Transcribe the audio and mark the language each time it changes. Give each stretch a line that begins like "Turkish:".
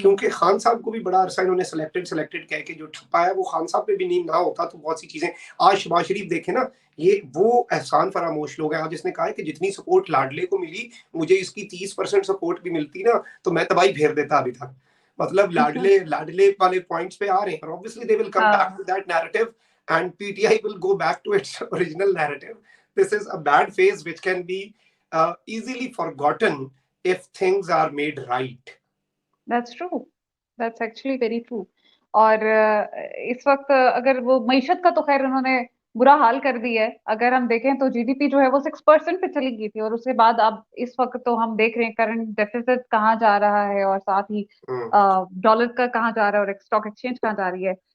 Hindi: क्योंकि खान साहब को भी बड़ा अरसा इन्होंने सिलेक्टेड सिलेक्टेड कह के जो ठप्पा है, वो खान साहब पे भी नहीं ना होता तो बहुत सी चीजें। आज शहबाज शरीफ देखे ना, ये वो एहसान फरामोश लोग हैं। आज इसने कहा है कि जितनी सपोर्ट लाडले को मिली, मुझे इसकी 30% सपोर्ट भी मिलती ना, तो मैं तबाही फेर देता अभी तक। मतलब लाडले लाडले वाले पॉइंट्स पे आ रहे हैं, और obviously
English: they will come back
Hindi: हाँ।
English: To that narrative and PTI will go back to its original narrative. This is a bad phase which can be easily forgotten if things are made right. That's true, that's actually very true.
Hindi: और इस वक्त अगर वो मईशत का तो खैर उन्होंने बुरा हाल कर दिया है। अगर हम देखें तो जीडीपी जो है वो 6% पे चली गई थी, और उसके बाद अब इस वक्त तो हम देख रहे हैं करंट डेफिसिट कहाँ जा रहा है, और साथ ही डॉलर का कहाँ जा रहा है, और स्टॉक एक्सचेंज कहाँ जा रही है।